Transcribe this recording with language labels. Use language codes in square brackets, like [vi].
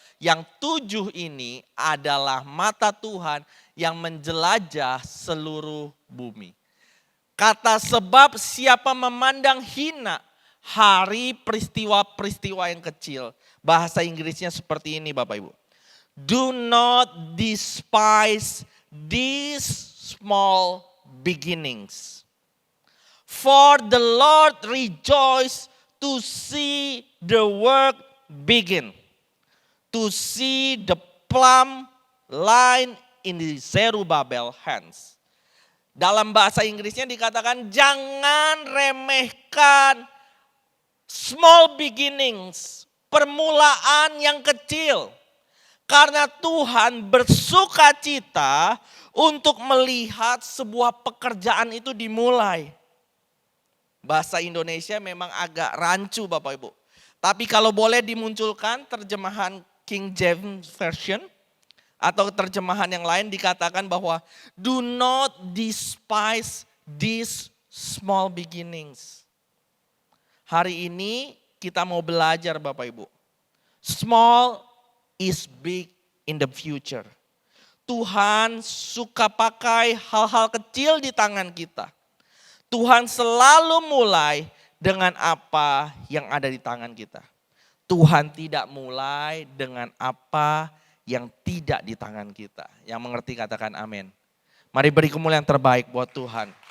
[id] Yang 7 ini adalah mata Tuhan yang menjelajah seluruh bumi. Kata sebab siapa memandang hina hari peristiwa-peristiwa yang kecil. Bahasa Inggrisnya seperti ini Bapak Ibu. [en] Do not despise these small beginnings. For the Lord rejoice to see the work begin. To see the plumb line in the Zerubbabel hands. [id] Dalam bahasa Inggrisnya dikatakan jangan remehkan [en] small beginnings, [id] permulaan yang kecil. Karena Tuhan bersuka cita untuk melihat sebuah pekerjaan itu dimulai. Bahasa Indonesia memang agak rancu Bapak Ibu. Tapi kalau boleh dimunculkan terjemahan King James Version atau terjemahan yang lain dikatakan bahwa [en] do not despise these small beginnings. [id] Hari ini kita mau belajar Bapak Ibu. [en] Small is big in the future. [id] Tuhan suka pakai hal-hal kecil di tangan kita. Tuhan selalu mulai dengan apa yang ada di tangan kita. Tuhan tidak mulai dengan apa yang tidak di tangan kita. Yang mengerti katakan amin. Mari beri kemuliaan terbaik buat Tuhan.